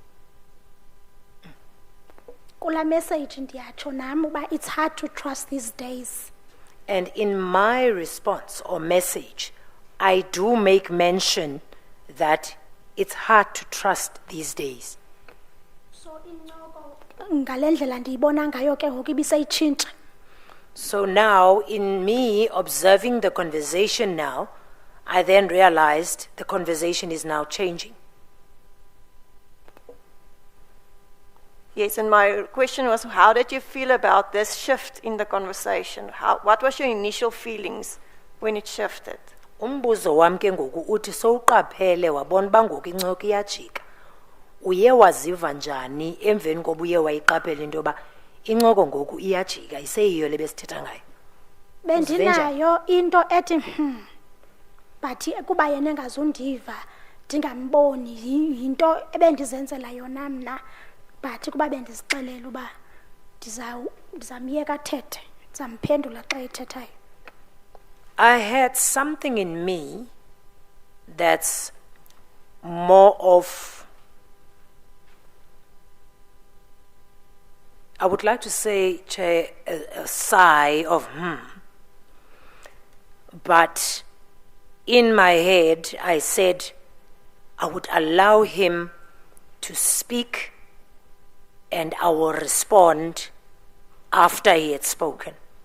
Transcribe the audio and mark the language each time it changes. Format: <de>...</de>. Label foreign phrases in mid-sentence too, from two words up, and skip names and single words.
<xh>Kula message ndiyatsho nam uba</xh> <en>it's hard to trust these days. And in my response or message, I do make mention that it's hard to trust these days.</en> <xh>So incoko ngale ndlela ndiyibona ngayo ke ngoku ibiseyitshintsha.</xh> <en>So now, in me observing the conversation now, I then realized the conversation is now changing. Yes, and my question was, how did you feel about this shift in the conversation? What was your initial feelings when it shifted?</en> <xh>Umbuzo wami ke ngoku uthi sowuqaphele wabona uba ngoku incoko iyajika. Uye waziva njani emveni koba uye wayiqaphela into yoba incoko ngoku iyajika iseyiyo le besithetha ngayo? Bendinayo into ethi but kuba yena engazundiva ndingamboni yinto ebendizenzela yona mna, but kuba bendizixelela uba ndizamyeka athethe ndizamphendula xa ethethayo.</xh> <en>I had something in me that's more of, I would like to say, Chair, a sigh of But in my head, I said I would allow him to speak and I will respond after he had spoken.</en>